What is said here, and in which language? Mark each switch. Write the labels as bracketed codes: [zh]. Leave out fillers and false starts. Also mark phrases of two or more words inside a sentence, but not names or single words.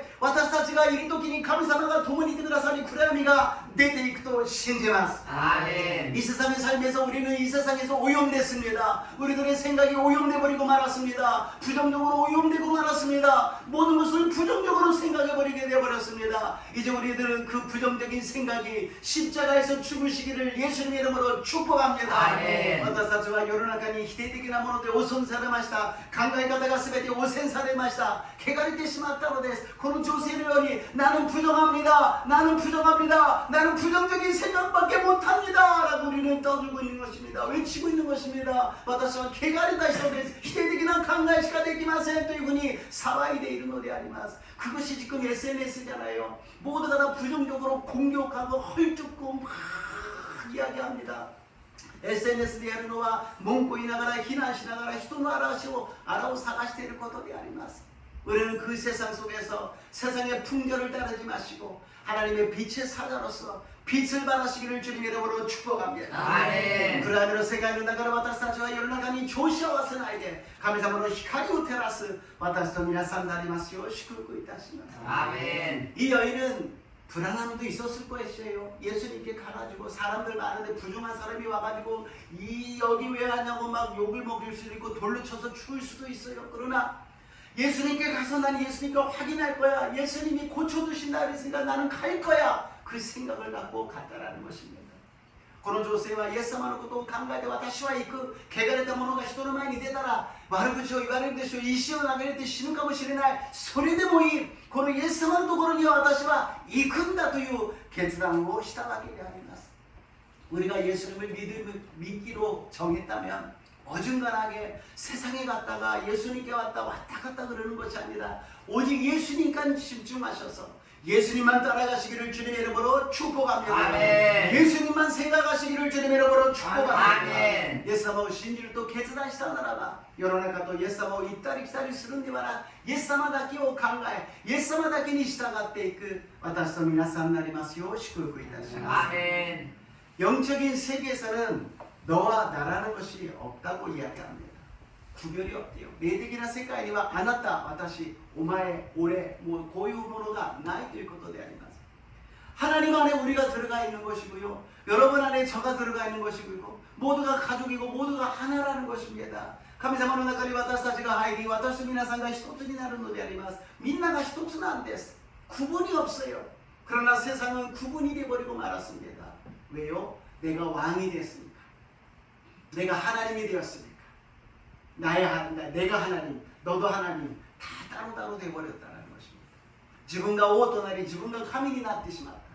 [ja] 私たちがいる時に神様が共にいてくださり暗闇が出ていくと信じます。 [ko] 아멘. 이 세상의 삶에서 우리는 이 세상에서 오염됐습니다. 우리들의 생각이 오염돼버리고 말았습니다. 부정적으로 오염되고 말았습니다. 모든 것을 부정적으로 생각해버리게 되어버렸습니다. 이제 우리들은 그 부정적인 생각이 십자가에서 죽으시기를 예수님의 이름으로 축복합니다. 아멘. [ja] 私たちは世の中に否定的なもので汚損されました。考え方が全て汚染されました。汚れてしまったのです。この女性のように [ko] 나는 부정합니다. 나는 부정합니다. 나는 부정적인 생각밖에 못합니다. 라고 우리는 떠들고 있는 것입니다. 외치고 있는 것입니다. [ja] 私は汚れた人です。否定的な考えしかできませんというふうに騒いでいるのであります。 [ko] 그것이 지금 SNS잖아요. 모두가 다 부정적으로 공격하고 헐뜯고 막 이야기합니다. [ja] SNS でやるのは文句言いながら非難しながら人の荒を探していることであります。 [ko] 우리는 그 세상 속에서 세상의 풍조를 따르지 마시고 하나님의 빛의 사자로서 빛을 발하시기를 주님의 이름으로 축복합니다. 아멘. [ja] 暗闇の世界の中で私たちは世の中に調子を合わせないで神様の光を照らす私と皆さんでありますよう祝福いたします。 [ko] 아멘. 이 여인은 불안함도 있었을 것이에요. 예수님께 가가지고 사람들 많은데 부정한 사람이 와가지고 이 여기 왜 하냐고 막 욕을 먹일 수도 있고 돌로 쳐서 죽을 수도 있어요. 그러나 예수님께 가서 난 예수님께 확인할 거야. 예수님이 고쳐주신다 그랬으니까 나는 갈 거야. 그 생각을 갖고 갔다라는 것입니다. [ja] この女性はイエス様のことを考えて私は行く。汚れた者が人の前に出たら悪口を言われるでしょう。石を投げられて死ぬかもしれない。それでもいい。このイエス様のところには私は行くんだという決断をしたわけであります。 [ko] 우리가 예수님을 믿기로 정했다면 어중간하게 세상에 갔다가 예수님께 왔다 갔다 그러는 것이 아니라 오직 예수님만 집중하셔서 예수님만 따라가시기를 주님의 이름으로 축복합니다. 아멘. 예수님만 생각하시기를 주님의 이름으로 축복합니다. 아멘. [ja] イエス様を信じると決断したならば世の中とイエス様を行ったり来たりするんではなくイエス様だけを考えイエス様だけに従っていく私と皆さんになりますよう祝福いたします。 [ko] 아멘. 영적인 세계에서는 너와 나라는 것이 없다고 이야기합니다. 구별이 없대요. 내득이나 세계에는 [ja] あなた、わたし、おまえ、おれ, [ko] 뭐 [ja] こういうものがない [ko] 될 것도 되 아니마스. 하나님 안에 우리가 들어가 있는 것이고요. 여러분 안에 저가 들어가 있는 것이고 모두가 가족이고 모두가 하나라는 것입니다. [ja] 神様の中に私たちが入り、私と皆さんが一つになるのであります。みんなが一つなんです。 [ko] 구분이 없어요. 그러나 세상은 구분이 되어버리고 말았습니다. 왜요? 내가 왕이 됐으니까. 내가 하나님이 되었으니까. 내가 하나님, 너도 하나님 다 따로따로 되어버렸다는 것입니다. [ja] 自分が王となり自分が神になってしまった。